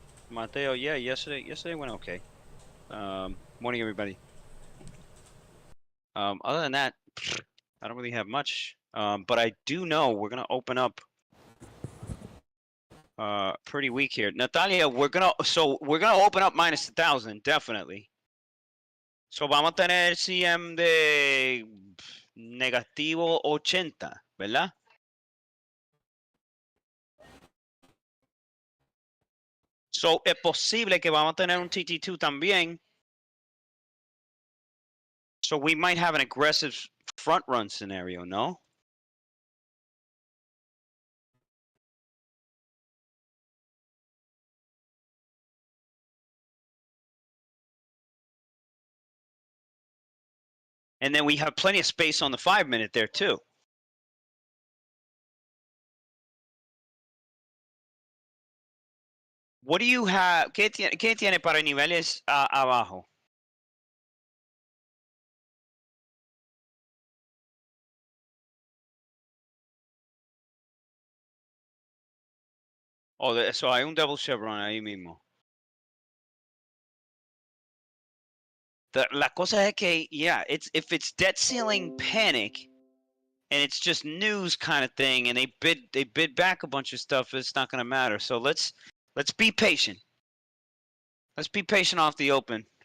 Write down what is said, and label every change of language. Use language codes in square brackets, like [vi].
[en] Mateo, yeah, yesterday went okay. Morning, everybody. Other than that, I don't really have much. But I do know we're gonna open up pretty weak here. Natalia, we're gonna open up minus 1,000, definitely. [es] So vamos a tener CM de negativo 80, ¿verdad? So es posible que vamos a tener un TT2 también. [en] So we might have an aggressive front run scenario, no? And then we have plenty of space on the 5-minute there too. What do you have? [es] ¿Qué tiene para niveles abajo? Oh, so hay un double chevron ahí mismo. La cosa es que, [en] yeah, if it's debt ceiling panic, and it's just news kind of thing, and they bid back a bunch of stuff, it's not going to matter. So let's be patient. Let's be patient off the open.